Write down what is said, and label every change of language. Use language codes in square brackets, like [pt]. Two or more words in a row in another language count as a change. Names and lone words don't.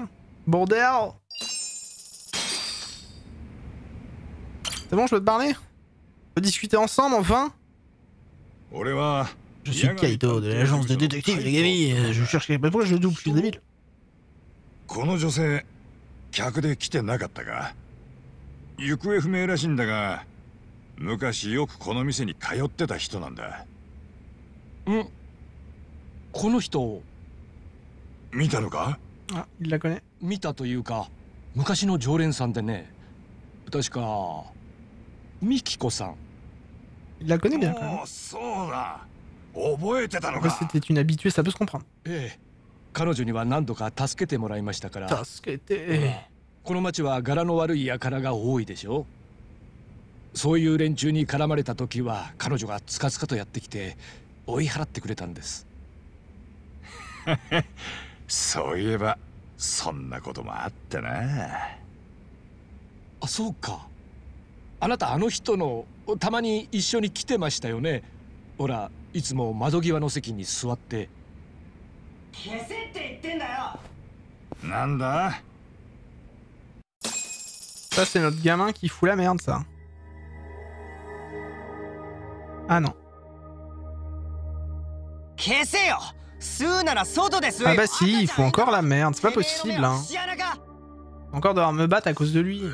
[fr] Bordel. C'est bon, je peux te parler? On peut discuter ensemble, enfin? Je suis Kaito, de l'agence de détective Yagami. Je cherche quelqu'un. Pourquoi je double? Je suis débile. [ja] この女性、客で来てなかったか？ 行方不明らしいんだが、昔よくこの店に通ってた人なんだ。この人見たのか？ [fr] あ、il la connaît。 [ja] 見たというか、昔の常連さんでね、確かミキコさん。 [fr] Il la connaît bien quand même。 [ja] そうだ。覚えてたのか。 [fr] C'était une habituée, ça peut se comprendre。 [ja] 彼女には何度か助けてもらいましたから。助けて。この町は柄の悪い輩が多いでしょ。そういう連中に絡まれた時は彼女がつかつかとやってきて追い払ってくれたんです。そういえばそんなこともあったな。あ、そうか。あなたあの人のたまに一緒に来てましたよね。ほら、いつも窓際の席に座って。消せって言ってんだよ。なんだ？ [fr] Ça c'est notre gamin qui fout la merde, ça. Ah non. Ah bah si, il fout encore la merde, c'est pas possible, hein. Encore devoir me battre à cause de lui.